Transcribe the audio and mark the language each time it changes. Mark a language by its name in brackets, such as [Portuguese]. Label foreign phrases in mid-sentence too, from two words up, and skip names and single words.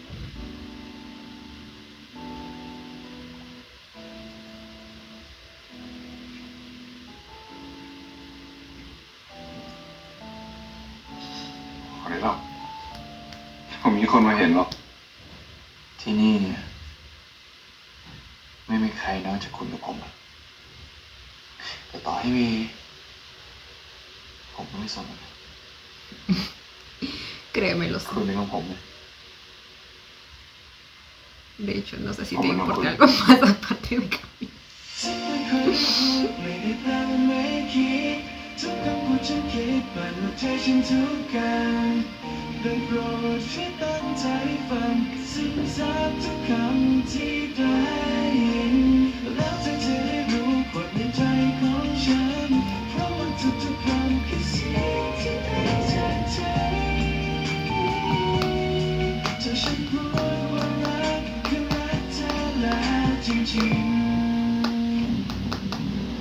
[Thai] Hỏi lắmผมมีคนมาเห็นหรอกที่นี่เนี่ยไม่มีใครนอกจากคุณกับผมอะแต่ต่อให้มีผมก็ไม่สน [Spanish] Créeme, lo sé. [Thai] คุณเป็นของผมเลย [Spanish] De hecho, no sé si te importa algo más aparte de Camila. [Thai] ไม่ได้แปลว่าไม่คิดทุกคำพูดฉันคิดเปิดหัวใจฉันทุกการ ได้โปรดช่วยตั้งใจฟังซึมซับทุกคำที่ได้ยินแล้วเธอจะได้รู้ความในใจของฉันเพราะว่าทุกๆคำคือเสียงที่ได้จากใจถ้าฉันพูดว่ารักคือรักเธอแล้วจริงๆ